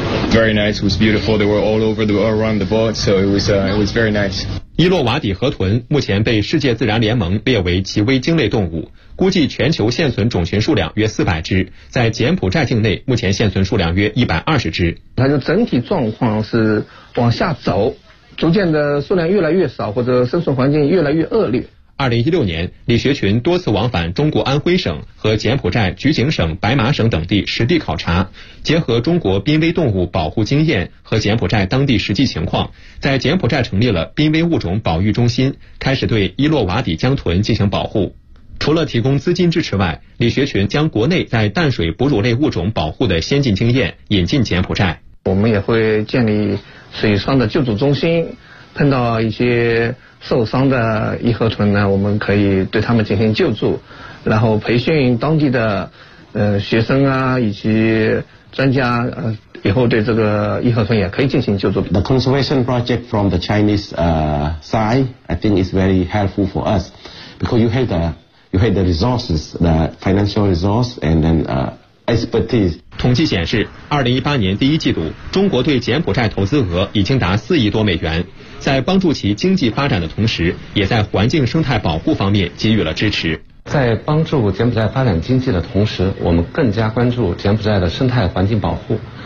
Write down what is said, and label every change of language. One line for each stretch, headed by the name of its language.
English: Very nice. It was beautiful. They were all over the around the boat, so it was very nice.
Chinese: 伊洛瓦底河豚目前被世界自然联盟列为极危鲸类动物，估计全球现存种群数量约400只，在柬埔寨境内目前现存数量约120只。它的整体状况是往下走，逐渐的数量越来越少，或者生存环境越来越恶劣。 2016年，李学群多次往返中国安徽省和柬埔寨菊景省、白马省等地实地考察，结合中国濒危动物保护经验和柬埔寨当地实际情况，在柬埔寨成立了濒危物种保育中心，开始对伊洛瓦底江豚进行保护。除了提供资金支持外，李学群将国内在淡水哺乳类物种保护的先进经验引进柬埔寨。我们也会建立水上的救助中心，碰到一些受伤的伊河豚呢，我们可以对他们进行救助，然后培训当地的学生啊以及专家，以后对这个伊河豚也可以进行救助。
English: The conservation project from the Chinese side, I think is very helpful for us, because you have the resources, the financial resource, and then expertise.
Chinese: 统计显示，2018年第一季度，中国对柬埔寨投资额已经达4亿多美元。在帮助其经济发展的同时，也在环境生态保护方面给予了支持。在帮助柬埔寨发展经济的同时，我们更加关注柬埔寨的生态环境保护。